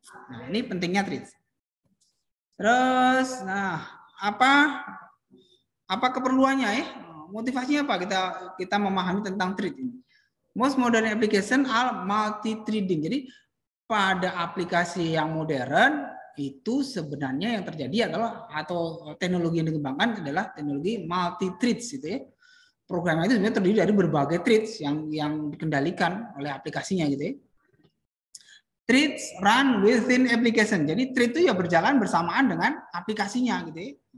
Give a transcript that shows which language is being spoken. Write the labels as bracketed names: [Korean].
[Indonesian] Nah, ini pentingnya threads. Terus, nah, apa keperluannya ya? Motivasinya apa kita memahami tentang thread ini? [English] Most modern application are multi-threading. [Indonesian] Jadi pada aplikasi yang modern itu sebenarnya yang terjadi adalah atau teknologi yang dikembangkan adalah teknologi multi-threads gitu ya. Programnya itu sebenarnya terdiri dari berbagai threads yang dikendalikan oleh aplikasinya gitu ya. [English] Threads run within application. [Indonesian] Jadi thread itu ya berjalan bersamaan dengan aplikasinya gitu ya.